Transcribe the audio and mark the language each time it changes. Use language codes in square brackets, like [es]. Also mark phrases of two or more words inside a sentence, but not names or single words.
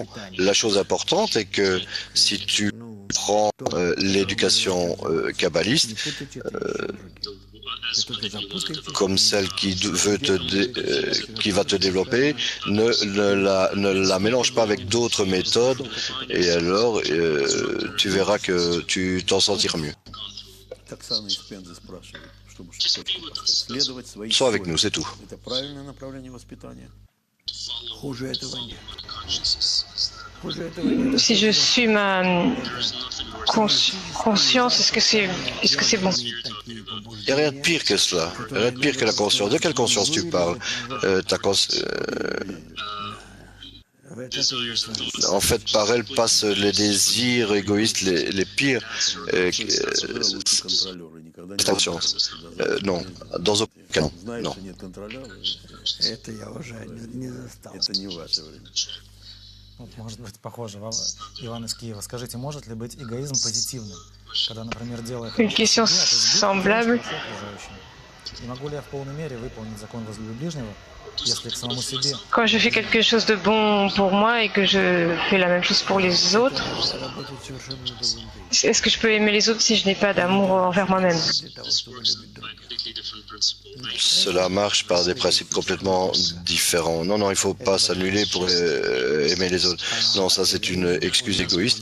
[fr] La chose importante est que si tu prends l'éducation kabbaliste, comme celle qui va te développer, ne la mélange pas avec d'autres méthodes, et alors tu verras que tu t'en sentiras mieux. Sois avec nous, c'est tout. [ru] Это правильное направление воспитания. Хуже этого нет. [fr] Si je suis ma conscience, est-ce que c'est bon? Il n'y a rien de pire que cela. Il n'y a rien de pire que la conscience. De quelle conscience tu parles? En fait, par elle passent les désirs égoïstes les pires. Attention. Non, dans aucun cas, non. Non. [ru] Это я уже не застал. Это не ваше время. Вот, может быть, похоже. Иван из Киева, скажите, может ли быть эгоизм позитивным? Когда, например, делая [fr] Une question semblable. [ru] И могу ли я в полной мере выполнить закон возлюби ближнего, если к самому себе? [fr] Quand je fais quelque chose de bon pour moi et que je fais la même chose pour les autres, est-ce que je peux aimer les autres si je n'ai pas d'amour envers moi-même? Cela marche par des principes complètement différents. Non, non, il ne faut pas s'annuler pour aimer les autres. Non, ça c'est une excuse égoïste.